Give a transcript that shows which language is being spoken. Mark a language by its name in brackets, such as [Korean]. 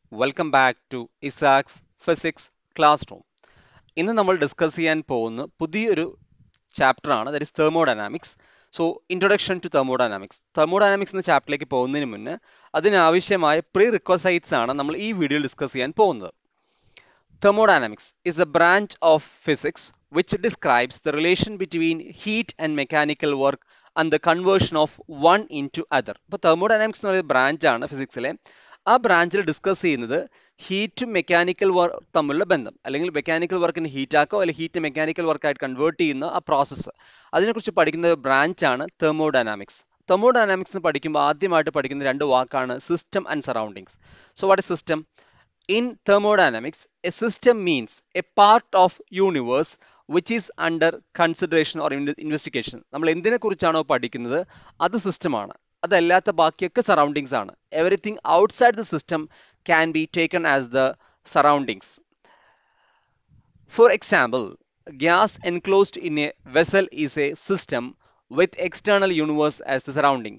[English] Welcome back to Isaac's Physics Classroom. [Malayalam] ഇന്ന് നമ്മൾ discuss ചെയ്യാൻ പോകുന്ന പുതിയൊരു ചാപ്റ്റർ ആണ്, [English] That is thermodynamics. [Malayalam] So introduction to thermodynamics. Thermodynamics എന്ന ചാപ്റ്ററിലേക്ക് പോകുന്നതിന് മുന്നേ അതിനാവശ്യമായ പ്രീ റിക്വസൈറ്റ്സ് ആണ് നമ്മൾ ഈ വീഡിയോയിൽ ഡിസ്കസ് ചെയ്യാൻ പോകുന്നത്. [English] Thermodynamics is a branch of physics which describes the relation between heat and mechanical work and the conversion of one into other. [Malayalam] അപ്പോൾ തെർമോഡൈനാമിക്സ് എന്ന് പറയുന്ന ബ്രാഞ്ച് ആണ് ഫിസിക്സിലെ. ആ ബ്രാഞ്ചിൽ ഡിസ്കസ് ചെയ്യുന്നത് ഹീറ്റും മെക്കാനിക്കൽ വർക്ക് തമ്മിലുള്ള ബന്ധം, അല്ലെങ്കിൽ മെക്കാനിക്കൽ വർക്കിന് ഹീറ്റ് ആക്കോ അല്ലെങ്കിൽ ഹീറ്റ് മെക്കാനിക്കൽ വർക്കായിട്ട് കൺവേർട്ട് ചെയ്യുന്ന ആ പ്രോസസ്സ്, അതിനെക്കുറിച്ച് പഠിക്കുന്ന ബ്രാഞ്ചാണ് തെർമോഡൈനാമിക്സ്. തെർമോഡൈനാമിക്സ് എന്ന് പഠിക്കുമ്പോൾ ആദ്യമായിട്ട് പഠിക്കുന്ന രണ്ട് വാക്കാണ് system and surroundings. [English] So what is system? In thermodynamics, a system means a part of universe which is under consideration or investigation. [Malayalam] നമ്മൾ എന്തിനെ കുറിച്ചാണോ പഠിക്കുന്നത് അത് സിസ്റ്റമാണ്, അതല്ലാത്ത ബാക്കിയൊക്കെ സറൗണ്ടിങ്സ് ആണ്. [English] Everything outside the system can be taken as the surroundings. For example, gas enclosed in a vessel is a system with external universe as the surrounding.